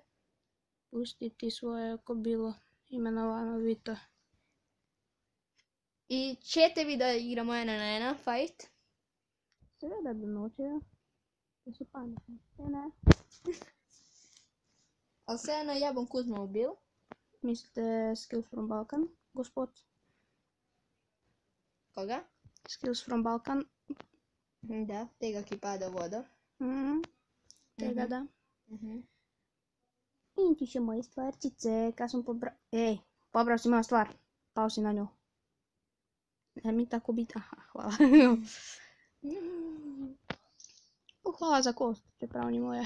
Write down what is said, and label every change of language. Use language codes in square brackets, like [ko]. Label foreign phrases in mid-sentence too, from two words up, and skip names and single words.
[sl] Pusti ti svoje kobilo, imenovano Vito. [hr] I ćete vi da igramo ena na ena fight? [sl] Seveda da nočejo. Da so pametni. Ne. Ali vseeno ja bom Kuzmo ubil? Mislite Skills from Balkan, gospod? Koga? Skills from Balkan. Da, tega ki pada v vodo. Tega da. Mhm. In ti še moje stvarčice, kaj sem pobral. Ej, pobral si moja stvar. Pao si na njo. Ne mi tako biti. Aha, hvala. Hvala za kost, čeprav ni moja.